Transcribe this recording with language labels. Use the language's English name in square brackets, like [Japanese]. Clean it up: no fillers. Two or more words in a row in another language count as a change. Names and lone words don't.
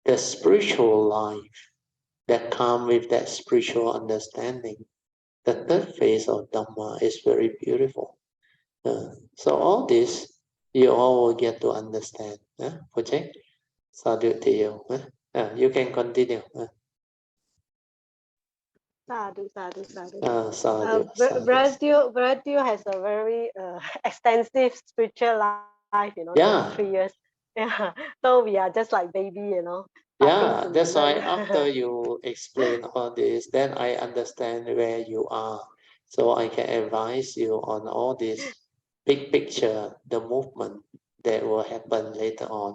[English] the spiritual life that comes with that spiritual understanding. The third phase of Dharma is very beautiful. So all this, you all will get to understand. Project, sadhu to you. You can continue. [Pali] Sadhu, sadhu, sadhu. Sadhu, [English] Bratio has a very extensive spiritual life, 23 years. Yeah. So we are just like baby, Yeah, starting to that's why learn. after you explain all this, then I understand where you are. So I can advise you on all this big picture, the movement that will happen later on.